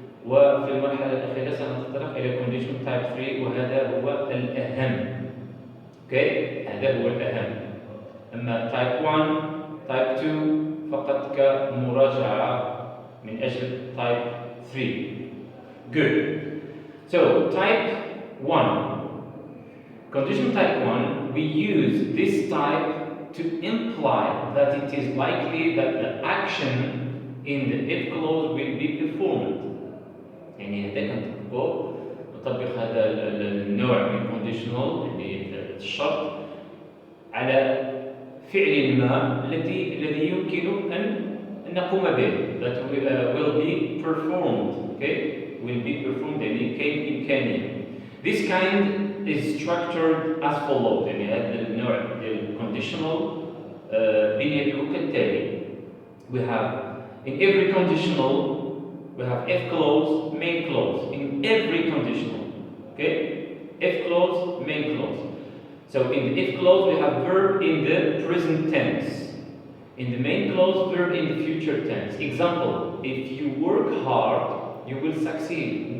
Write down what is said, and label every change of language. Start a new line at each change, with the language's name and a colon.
Arabic: وفي المرحلة الأخيرة سنتطرق إلى
English: conditional type 3
Arabic: وهذا هو الأهم.
English: Okay,
Arabic: هذا هو الأهم. أما
English: type 1 Type 2
Arabic: فقط كمراجعة من أجل
English: Type 3. Good. So Type 1. Conditional Type 1, we use this type to imply that it is likely that the action in the if clause will be performed.
Arabic: يعني هذا نطبق هذا النوع من conditional اللي الشرط على فعل ما الذي يمكن أن نقوم به
English: that will be performed. Okay, will be performed
Arabic: يعني كاين إمكانية.
English: This kind is structured as follows.
Arabic: يعني هذا النوع من conditional بنيته كالتالي.
English: We have in every conditional we have if clause, main clause. In every conditional, okay, if clause, main clause. So in the if clause we have verb in the present tense. In the main clause, verb in the future tense. Example, if you work hard, you will succeed.